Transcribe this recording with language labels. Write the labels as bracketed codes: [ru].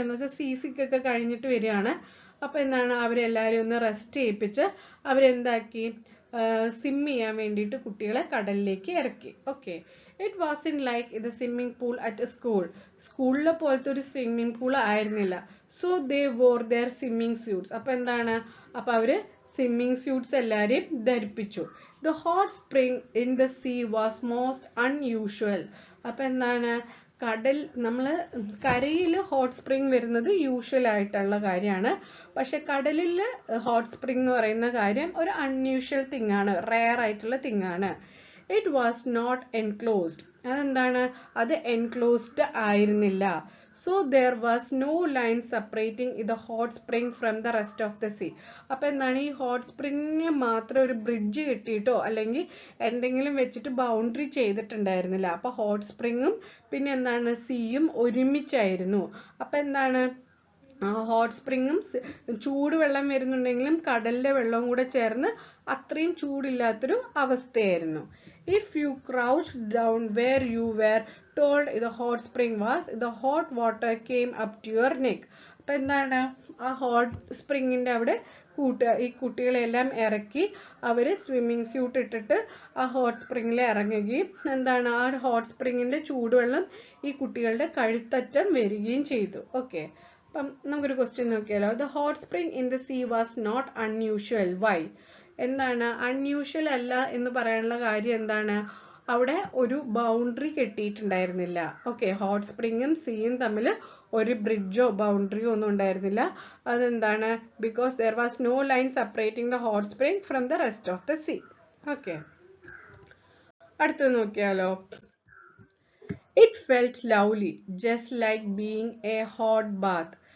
[ml] എന്ന് വെച്ചാൽ സീസിക്കൊക്കെ കഴിഞ്ഞിട്ട് വരികയാണ്. അപ്പം എന്താണ് അവരെല്ലാവരെയും ഒന്ന് റെസ്റ്റ് ചെയ്യിപ്പിച്ച് അവരെന്താക്കി സ്വിം ചെയ്യാൻ വേണ്ടിയിട്ട് കുട്ടികളെ കടലിലേക്ക് ഇറക്കി. Okay. [en] it was in like the swimming pool at [ml] സ്കൂളിലെ പോലത്തെ ഒരു സ്വിമ്മിംഗ് പൂൾ ആയിരുന്നില്ല. [en] So they wore their swimming suits. [ml] അപ്പം എന്താണ് അവര് സ്വിമ്മിംഗ് സ്യൂട്ട്സ് എല്ലാവരെയും ധരിപ്പിച്ചു. [en] The hot spring in the sea was most unusual. [ml] അപ്പം എന്താണ് നമ്മൾ കരയിൽ ഹോട്ട് സ്പ്രിംഗ് വരുന്നത് യൂഷ്വൽ ആയിട്ടുള്ള കാര്യമാണ്. പക്ഷെ കടലിൽ ഹോട്ട് സ്പ്രിംഗ് എന്ന് പറയുന്ന കാര്യം ഒരു അൺയൂഷ്വൽ തിങ് ആണ്, റെയർ ആയിട്ടുള്ള തിങ് ആണ്. [en] It was not enclosed. [ml] അതെന്താണ് അത് എൻക്ലോസ്ഡ് ആയിരുന്നില്ല. [en] So there was no line separating the hot spring from the rest of the sea. [ml] അപ്പം എന്താണ് ഈ ഹോട്ട് സ്പ്രിങ്ങിന് മാത്രം ഒരു ബ്രിഡ്ജ് കെട്ടിയിട്ടോ അല്ലെങ്കിൽ എന്തെങ്കിലും വെച്ചിട്ട് ബൗണ്ടറി ചെയ്തിട്ടുണ്ടായിരുന്നില്ല. അപ്പൊ ഹോട്ട് സ്പ്രിങ്ങും പിന്നെ എന്താണ് സീയും ഒരുമിച്ചായിരുന്നു. അപ്പം എന്താണ് ഹോട്ട് സ്പ്രിങ്ങും ചൂടുവെള്ളം വരുന്നുണ്ടെങ്കിലും കടലിലെ വെള്ളവും കൂടെ ചേർന്ന് അത്രയും ചൂടില്ലാത്തൊരു അവസ്ഥയായിരുന്നു. [en] If you crouched down where you were told the hot spring was, the hot water came up to your neck. [ml] അപ്പം എന്താണ് ആ ഹോട്ട് സ്പ്രിങ്ങിന്റെ അവിടെ ഈ കുട്ടികളെല്ലാം ഇറക്കി അവര് സ്വിമ്മിങ് സ്യൂട്ട് ഇട്ടിട്ട് ആ ഹോട്ട് സ്പ്രിങ്ങിൽ ഇറങ്ങുകയും എന്താണ് ആ ഹോട്ട് സ്പ്രിങ്ങിന്റെ ചൂടുവെള്ളം ഈ കുട്ടികളുടെ കഴുത്തറ്റം വരികയും ചെയ്തു. ഓക്കെ. അപ്പം നമുക്കൊരു ക്വസ്റ്റ്യൻ നോക്കിയാലോ. [en] The hot spring in the sea was not unusual. Why? [ml] എന്താണ് അൺയൂഷ്വൽ അല്ല എന്ന് പറയാനുള്ള കാര്യം എന്താണ്? അവിടെ ഒരു ബൗണ്ടറി കെട്ടിയിട്ടുണ്ടായിരുന്നില്ല. ഓക്കെ. ഹോട്ട് സ്പ്രിങ്ങും സീയും തമ്മിൽ ഒരു ബ്രിഡ്ജോ ബൗണ്ടറിയോ ഒന്നും ഉണ്ടായിരുന്നില്ല. അതെന്താണ്? [en] Because there was no line separating the hot spring from the rest of the sea. [ml] Okay. അടുത്തത് നോക്കിയാലോ. [en] It felt lovely, just like being a hot bath.